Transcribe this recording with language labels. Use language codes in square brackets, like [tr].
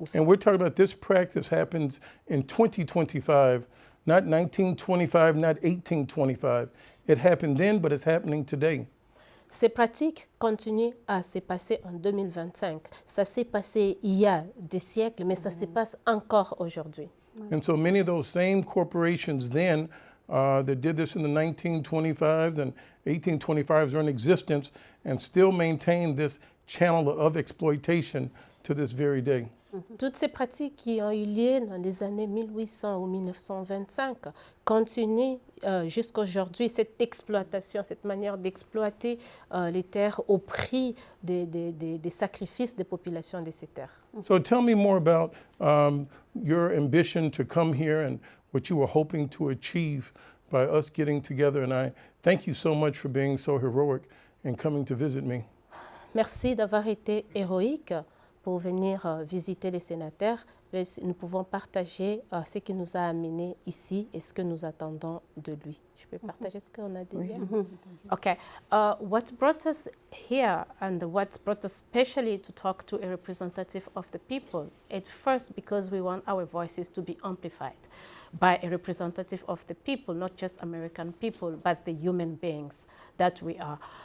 [en] And we're talking about this practice happens in 2025, not 1925, not 1825. It happened then, but it's happening today. [fr] Ces pratiques continuent à se passer en 2025. Ça s'est passé il y a des siècles, mais ça se passe encore aujourd'hui. [en] And so many of those same corporations then that did this in the 1925s and 1825s are in existence and still maintain this channel of exploitation to this very day. [fr] Toutes ces pratiques qui ont eu lieu dans les années 1800 ou 1925 continuent jusqu'à aujourd'hui, cette exploitation, cette manière d'exploiter les terres au prix des sacrifices des populations de ces terres. [en] So tell me more about your ambition to come here and what you were hoping to achieve by us getting together. And I thank you so much for being so heroic and coming to visit me. [fr] Merci d'avoir été héroïque pour venir visiter les sénateurs. Nous pouvons partager ce qui nous a amenés ici et ce que nous attendons de lui. Je peux partager ce qu'on a dit hier? [en] Okay. What brought us here and what brought us specially to talk to a representative of the people? At first, because we want our voices to be amplified by a representative of the people, not just American people, but the human beings that we are.